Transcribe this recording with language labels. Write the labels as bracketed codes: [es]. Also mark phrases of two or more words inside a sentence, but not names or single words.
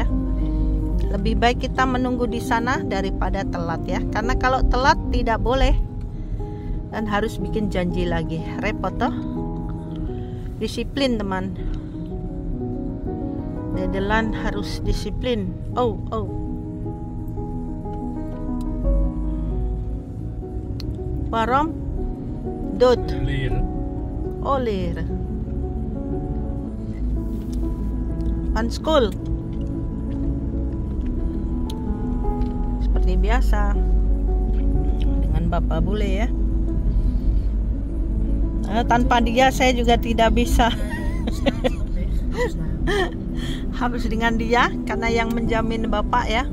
[id] Lebih baik kita menunggu di sana daripada telat ya. Karena kalau telat tidak boleh dan harus bikin janji lagi. Repot toh. Disiplin teman. Nederland harus disiplin. [nl] Oh. Waarom? Dood. Leer. Van school. [id] Seperti biasa dengan Bapak Bule ya. Tanpa dia saya juga tidak bisa. Harus dengan dia karena yang menjamin Bapak ya.